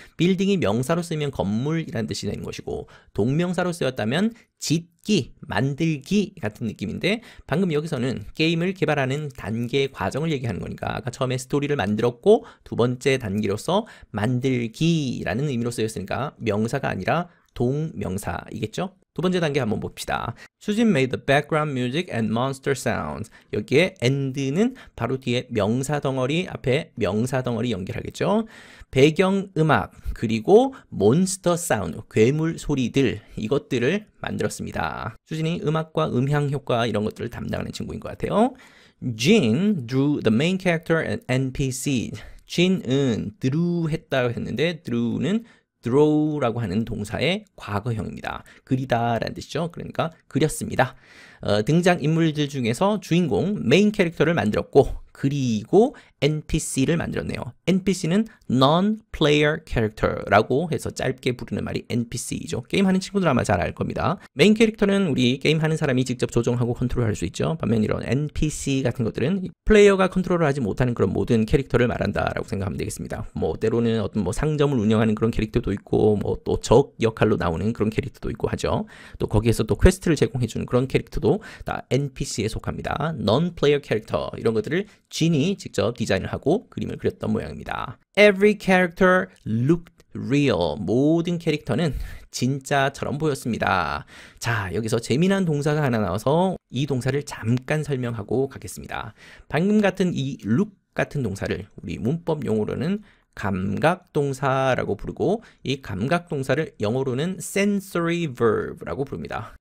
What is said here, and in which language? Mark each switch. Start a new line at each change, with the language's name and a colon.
Korean: 빌딩이 명사로 쓰면 건물이라는 뜻이 되는 것이고 동명사로 쓰였다면 짓기, 만들기 같은 느낌인데 방금 여기서는 게임을 개발하는 단계 과정을 얘기하는 거니까 아까 처음에 스토리를 만들었고 두 번째 단계로서 만들기라는 의미로 쓰였으니까 명사가 아니라 동명사이겠죠. 두 번째 단계 한번 봅시다.
English: 수진 made the background music and monster sounds.
Korean: 여기에 and는 바로 뒤에 명사 덩어리 앞에 명사 덩어리 연결하겠죠. 배경 음악 그리고 몬스터 사운드, 괴물 소리들 이것들을 만들었습니다. 수진이 음악과 음향 효과 이런 것들을 담당하는 친구인 것 같아요.
English: Jin drew the main character and NPC.
Korean: 진은 drew 했다고 했는데 drew는 draw라고 하는 동사의 과거형입니다. 그리다 라는 뜻이죠. 그러니까 그렸습니다. 등장인물들 중에서 주인공 메인 캐릭터를 만들었고 그리고 NPC를 만들었네요. NPC는 Non-Player Character라고 해서 짧게 부르는 말이 NPC이죠. 게임하는 친구들 아마 잘 알 겁니다. 메인 캐릭터는 우리 게임하는 사람이 직접 조정하고 컨트롤할 수 있죠. 반면 이런 NPC 같은 것들은 플레이어가 컨트롤을 하지 못하는 그런 모든 캐릭터를 말한다라고 생각하면 되겠습니다. 뭐 때로는 어떤 뭐 상점을 운영하는 그런 캐릭터도 있고 뭐 또 적 역할로 나오는 그런 캐릭터도 있고 하죠. 또 거기에서 또 퀘스트를 제공해주는 그런 캐릭터도 다 NPC에 속합니다. Non-Player Character 이런 것들을 진이 직접 디자인을 하고 그림을 그렸던 모양입니다.
English: Every character looked real.
Korean: 모든 캐릭터는 진짜처럼 보였습니다. 자, 여기서 재미난 동사가 하나 나와서 이 동사를 잠깐 설명하고 가겠습니다. 방금 같은 이 look 같은 동사를 우리 문법 용어로는 감각동사라고 부르고 이 감각동사를 영어로는 sensory verb라고 부릅니다.